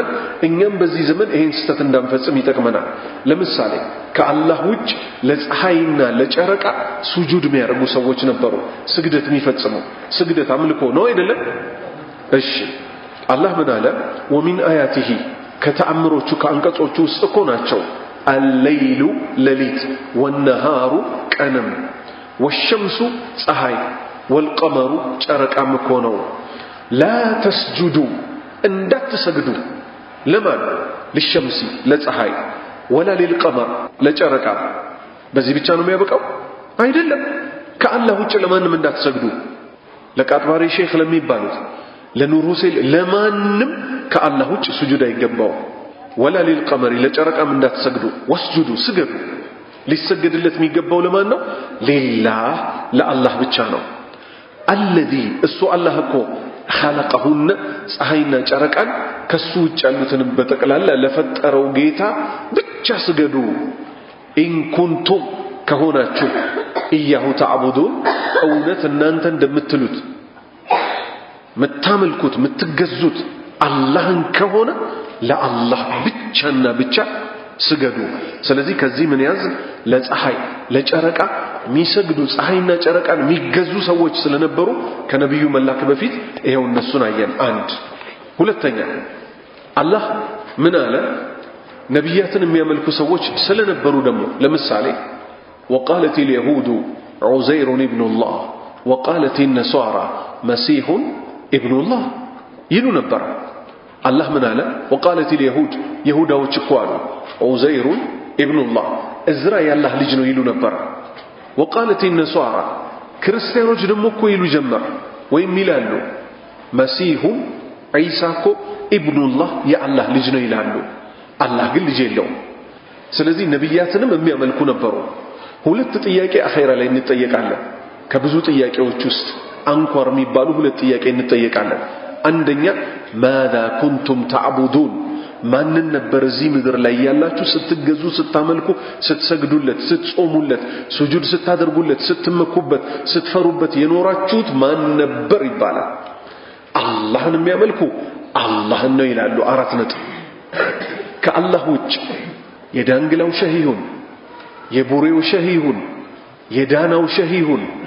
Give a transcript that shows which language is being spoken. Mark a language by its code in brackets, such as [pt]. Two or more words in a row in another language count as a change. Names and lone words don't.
[am] እኛም በዚህ ዘመን ይሄን ስተት እንዳንፈጽም ይጠቅመናል። ለምሳሌ ከአላህ ውጭ ለፀሐይና ለጨረቃ ሱጁድ የሚያደርጉ ሰዎች ነበሩ፣ ስግደት የሚፈጽሙ። ስግደት አምልኮ ነው አይደለም? እሺ አላህ ምን አለ? [ar] ومن آياته [am] ከተአምሮቹ ከአንቀጾቹ ውስጥ እኮ ናቸው [ar] الليل لليت والنهار [am] ቀንም والشمس ፀሐይ والقمر ጨረቃ መኮነው [ar] لا تسجدوا [am] እንዳትሰግዱ ለማን? للشمس ለፀሐይ [ar] ولا للقمر [am] ለጨረቃ። በዚህ ብቻ ነው የሚያበቃው አይደለም። ከአላህ ውጭ ለማንም እንዳትሰግዱ። ለቃጥባሪ ሼክ ለሚባሉት ለኑር ሁሴን ለማንም ከአላህ ውጭ ስጁድ አይገባው። [ar] ولا للقمر [am] ለጨረቃም እንዳትሰግዱ። ወስጁዱ ስገዱ። ሊሰገድለት የሚገባው ለማን ነው? ሊላህ ለአላህ ብቻ ነው። الذي እሱ አላህ እኮ خلقهن ፀሐይና ጨረቃን ከሱ ውጭ ያሉትን በጠቅላላ ለፈጠረው ጌታ ብቻ ስገዱ። [ar] إن كنتم [am] ከሆናችሁ [ar] إياه تعبدون [am] እውነት እናንተ እንደምትሉት መታመልኩት ምትገዙት አላህን ከሆነ ለአላህ ብቻና ብቻ ስገዱ። ስለዚህ ከዚህ ምን ያዝ? ለፀሐይ ለጨረቃ የሚሰግዱ ፀሐይና ጨረቃን የሚገዙ ሰዎች ስለነበሩ ከነብዩ መላክ በፊት ይሄው እነሱን አየን። አንድ ሁለተኛ አላህ ምን አለ? ነብያትን የሚያመልኩ ሰዎች ስለነበሩ ደግሞ ለምሳሌ [ar] وقالت اليهود عزير ابن الله وقالت النصارى مسيح ابن الله [am] ይሉ ነበር። አላህ ምን አለ? [ar] وقالت اليهود [am] يهوداዎች እኮ አሉ [ar] عزير ابن الله [am] እዝራ ያላህ ልጅ ነው ይሉ ነበር። [ar] وقالت النصارى [am] ክርስቲያኖች ደግሞ እኮ ይሉ ጀመር ወይም ይላሉ መሲሁ ዒሳ እኮ [ar] ابن الله [am] ያላህ ልጅ ነው ይላሉ። አላህ ግን ልጅ የለውም። ስለዚህ ነብያትንም የሚያመልኩ ነበሩ። ሁለት ጥያቄ አኺራ ላይ እንጠየቃለን። ከብዙ ጥያቄዎች ውስጥ አንኳር የሚባሉ ሁለት ጥያቄ እንጠየቃለን። አንደኛ [ar] ماذا كنتم تعبدون [am] ማንን ነበር እዚህ ምድር ላይ ያላችሁ ስትገዙ ስታመልኩ ስትሰግዱለት ስትጾሙለት ሱጁድ ስታደርጉለት ስትመኩበት ስትፈሩበት የኖራችሁት ማን ነበር ይባላል። አላህን የሚያመልኩ አላህን ነው ይላሉ። አራት ነጥብ። ከአላህ ውጭ የዳንግላው ሸህ ይሁን የቡሬው ሸህ ይሁን የዳናው ሸህ ይሁን